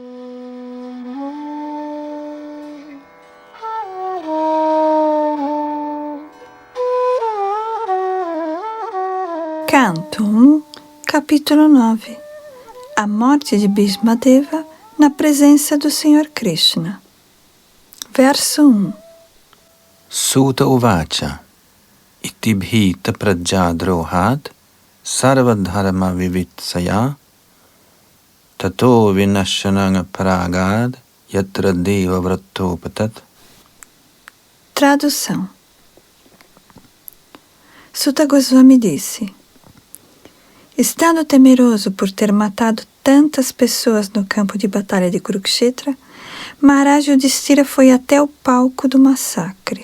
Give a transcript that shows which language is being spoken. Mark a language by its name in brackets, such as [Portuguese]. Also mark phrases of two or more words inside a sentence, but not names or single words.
[Portuguese] Canto 1, capítulo 9. A morte de Bhismadeva na presença do Sr. Krishna. Verso 1. [Sanskrit] सूत उवाच इति भीतः प्रजाद्रोहात् सर्वधर्मविवित्सया ततो विनशनं प्रागाद् यत्र देवव्रतोऽपतत्. [Portuguese] Tradução. Suta Goswami disse: estando temeroso por ter matado tantas pessoas no campo de batalha de Kurukshetra, Maharaj Yudhishthira foi até o palco do massacre.